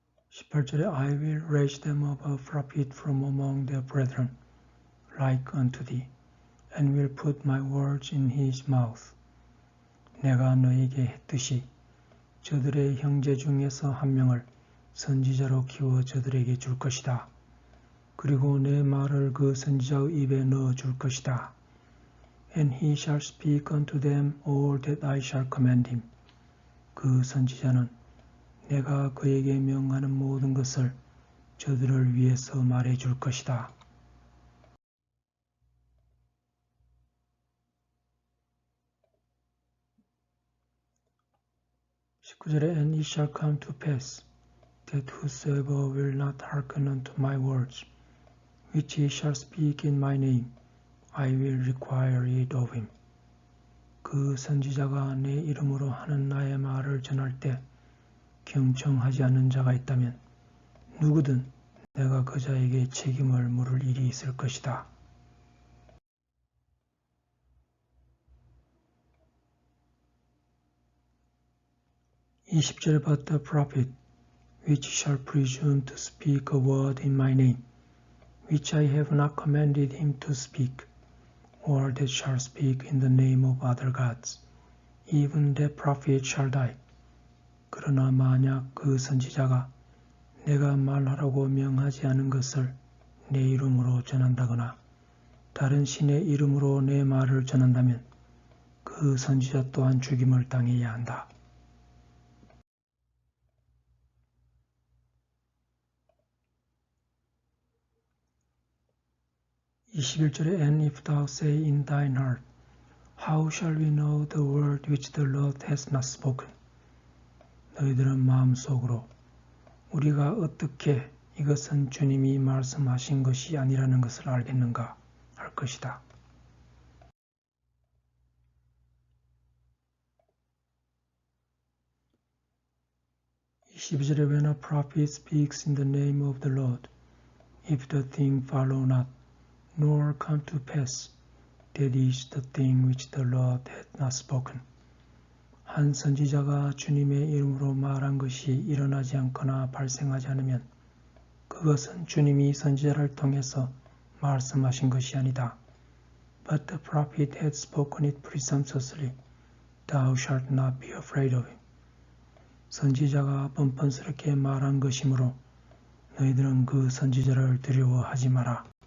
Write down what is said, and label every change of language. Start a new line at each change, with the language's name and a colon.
Korean: 18절에
English: I will raise them up a prophet from among their brethren, like unto thee, and will put my words in his mouth.
Korean: 내가 너에게 했듯이 저들의 형제 중에서 한 명을 선지자로 키워 저들에게 줄 것이다. 그리고 내 말을 그 선지자의 입에 넣어 줄 것이다.
English: And he shall speak unto them all that I shall command him.
Korean: 그 선지자는 내가 그에게 명하는 모든 것을 저들을 위해서 말해 줄 것이다. 19절에
English: And it shall come to pass that whosoever will not hearken unto my words, which he shall speak in my name, I will require it of him.
Korean: 그 선지자가 내 이름으로 하는 나의 말을 전할 때 경청하지 않는 자가 있다면 누구든 내가 그 자에게 책임을 물을 일이 있을 것이다. 20절
English: But the prophet which shall presume to speak a word in my name, which I have not commanded him to speak, or that shall speak in the name of other gods, even that prophet shall die.
Korean: 그러나 만약 그 선지자가 내가 말하라고 명하지 않은 것을 내 이름으로 전한다거나 다른 신의 이름으로 내 말을 전한다면 그 선지자 또한 죽임을 당해야 한다. 21절에
English: And if thou say in thine heart, How shall we know the word which the Lord has not spoken?
Korean: 너희들은 마음속으로 우리가 어떻게 이것은 주님이 말씀하신 것이 아니라는 것을 알겠는가 할 것이다. 22절에
English: When a prophet speaks in the name of the Lord, if the thing follow not, nor come to pass, that is the thing which the Lord hath not spoken.
Korean: 한 선지자가 주님의 이름으로 말한 것이 일어나지 않거나 발생하지 않으면 그것은 주님이 선지자를 통해서 말씀하신 것이 아니다.
English: But the prophet had spoken it presumptuously. Thou shalt not be afraid of him.
Korean: 선지자가 뻔뻔스럽게 말한 것이므로 너희들은 그 선지자를 두려워하지 마라.